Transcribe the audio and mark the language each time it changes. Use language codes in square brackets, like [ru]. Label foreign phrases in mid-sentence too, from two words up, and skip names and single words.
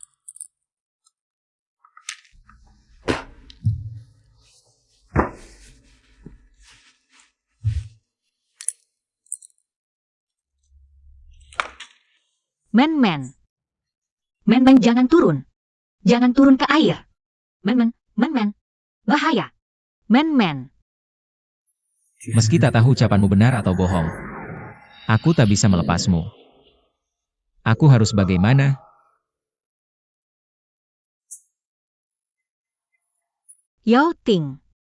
[id] Men-men. Men-men jangan turun. Jangan turun ke air. Men-men, men-men. Bahaya. Men-men. Meski tak tahu ucapanmu benar atau bohong. Aku tak bisa melepasmu. Aku harus bagaimana? Yauting.